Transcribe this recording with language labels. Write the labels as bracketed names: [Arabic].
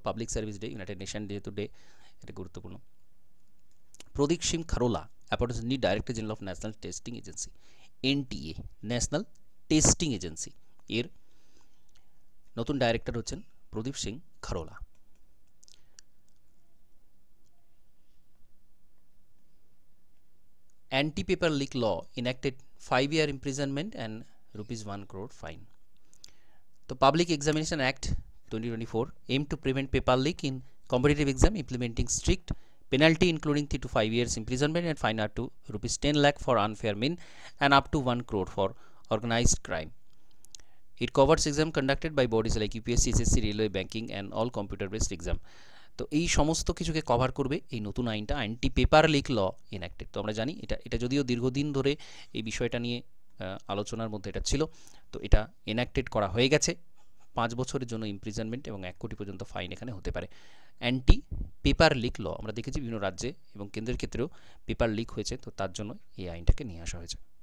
[English] public service day, united nation যেহেতু day, [Bangla] এটা গুরুত্বপূর্ণ। [English] Pradeep Singh Kharola appointed new director general of national testing agency, NTA, national testing agency, [Bangla] এর নতুন director হচ্ছেন [English] Pradeep Singh Kharola. Anti paper leak law enacted 5 year imprisonment and ₹1 crore fine. The Public Examination Act 2024 aimed to prevent paper leak in competitive exam, implementing strict penalty including 3 to 5 years imprisonment and fine up to ₹10 lakh for unfair mean and up to 1 crore for organized crime. It covers exam conducted by bodies like UPSC, SSC, Railway, Banking and all computer based exam. [Bangla] তো এই সমস্ত কিছুকে cover করবে এই নতুন আইনটা, [English] Anti paper leak law enacted. [Bangla] তো আমরা জানি এটা যদিও দীর্ঘদিন ধরে এই বিষয়টা নিয়ে আলোচনার মধ্যে এটা ছিল, তো এটা এনঅ্যাক্টেড করা হয়ে গেছে। 5 বছরের জন্য ইমপ্রিজনমেন্ট এবং 1 কোটি পর্যন্ত ফাইন এখানে হতে পারে। অ্যান্টি পেপার লিক ল আমরা দেখেছি বিভিন্ন রাজ্যে এবং কেন্দ্রের ক্ষেত্রেও পেপার লিক হয়েছে, তো তার জন্য এই আইনটাকে নিয়ে আসা হয়েছে।